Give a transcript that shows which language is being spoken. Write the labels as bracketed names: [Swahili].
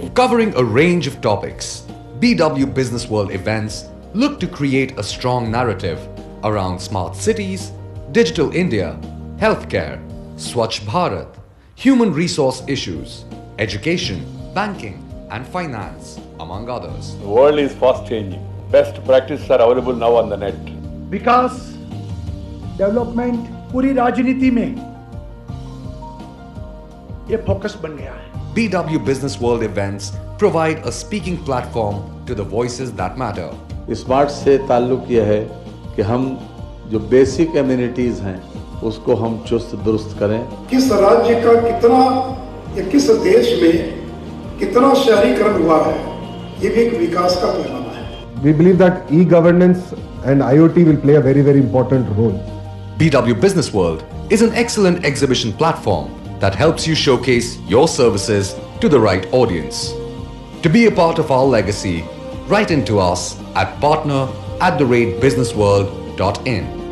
[English] Covering a range of topics, BW Business World events look to create a strong narrative around smart cities, digital India, healthcare, Swachh Bharat, human resource issues, education, banking and finance, among others. The world is fast changing. Best practices are available now on the net. [Hindi] Vikas, development पूरी राजनीति में ये focus बन गया है. [English] BW Business World events provide a speaking platform to the voices that matter. [Hindi] Smart से ताल्लुक यह है कि हम जो बेसिक एमिनिटीज हैं उसको हम चुस्त दुरुस्त करें. किस राज्य का कितना या किस देश में कितना शहरीकरण हुआ है, ये भी एक विकास का पैमाना है. [English] We believe that e-governance and IoT will play a very, very important role. BW Business World is an excellent exhibition platform that helps you showcase your services to the right audience. To be a part of our legacy, write into us at partner@businessworld.in.